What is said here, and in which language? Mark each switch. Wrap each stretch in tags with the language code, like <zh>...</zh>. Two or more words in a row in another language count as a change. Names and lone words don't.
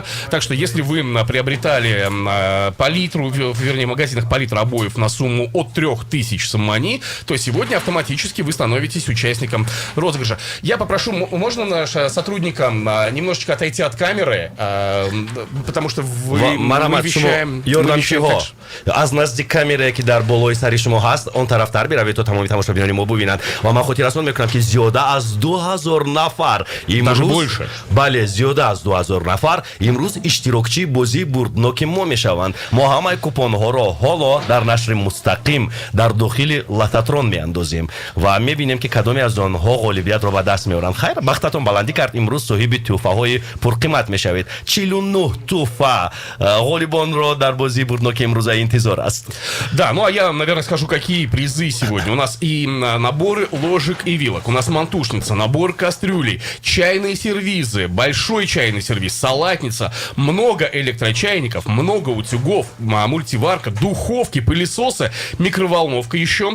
<ru>Так что, если вы приобретали Палитру, вернее, в магазинах Палитра обоев на сумму от 3000 сомани, то сегодня автоматически вы становитесь участником розыгрыша. Я попрошу, можно нашим сотрудникам немножечко отойти от камеры, потому что мы вещаем...</ru> <tg>аз назди камере ки дар болои сари шумо ҳаст он тарафтар биравед то тамоми тамошобинони мо бубинанд ва ман хотиррасон мекунам ки зиёда аз 2000 нафар имрӯз, бале, зиёда аз 2000 нафар имрӯз иштирокчии бозии бурдноки мо мешаванд. мо ҳамаи купонҳоро ҳоло дар нашри мустақим дар дохили лототрон меандозем ва мебинем ки ки кадоме аз онҳо ғолибиятро ба даст меоранд. хайр, бахтатон баландӣ кард. имрӯз соҳиби тӯҳфаҳои пурқимат мешавед. 49 тӯҳфа ғолибонро дар бозии бурдноки имрӯза интизор аст.</tg> <ru>Да, ну а я, наверное, скажу, какие призы сегодня. У нас и наборы ложек и вилок, у нас мантушница, набор кастрюлей, чайные сервизы, большой чайный сервиз, салатница, много электрочайников, много утюгов, мультиварка, духовки, пылесосы, микроволновка еще.</ru>